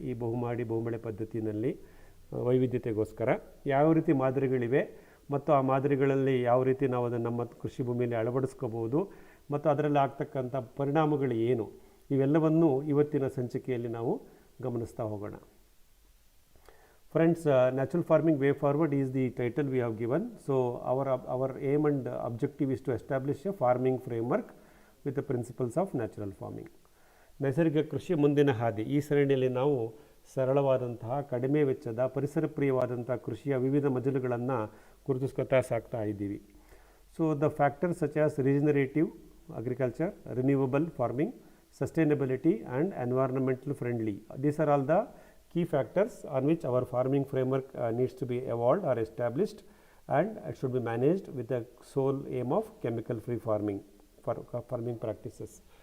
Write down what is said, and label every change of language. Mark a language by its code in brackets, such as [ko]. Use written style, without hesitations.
[kn] ಈ ಬಹುಮಾಡಿ ಬಹುಬೆಳೆ ಪದ್ಧತಿಯಲ್ಲಿ ವೈವಿಧ್ಯತೆಗೋಸ್ಕರ ಯಾವ ರೀತಿ ಮಾದರಿಗಳಿವೆ ಮತ್ತು ಆ ಮಾದರಿಗಳಲ್ಲಿ ಯಾವ ರೀತಿ ನಾವು ಅದನ್ನು ನಮ್ಮ ಕೃಷಿ ಭೂಮಿಯಲ್ಲಿ ಅಳವಡಿಸ್ಕೋಬಹುದು ಮತ್ತು ಅದರಲ್ಲಿ ಆಗ್ತಕ್ಕಂಥ ಪರಿಣಾಮಗಳು ಏನು, ಇವೆಲ್ಲವನ್ನು ಇವತ್ತಿನ ಸಂಚಿಕೆಯಲ್ಲಿ ನಾವು ಗಮನಿಸ್ತಾ ಹೋಗೋಣ. [en] Friends, natural farming way forward is the title we have given. So our aim and objective is to establish a farming framework with the principles of natural farming. [kn] ನೈಸರ್ಗಿಕ ಕೃಷಿ ಮುಂದಿನ ಹಾದಿ. ಈ ಸರಣಿಯಲ್ಲಿ ನಾವು ಸರಳವಾದಂತಹ, ಕಡಿಮೆ ವೆಚ್ಚದ, ಪರಿಸರ ಪ್ರಿಯವಾದಂಥ ಕೃಷಿಯ ವಿವಿಧ ಮಜಲುಗಳನ್ನು ಗುರುತಿಸ್ಕೊತಾ ಸಾಕ್ತಾ ಇದ್ದೀವಿ. [en] So the factors such as regenerative agriculture, renewable farming, sustainability and environmental friendly. These are all the key factors on which our farming framework needs to be evolved or established, and it should be managed with the sole aim of chemical free farming farming practices.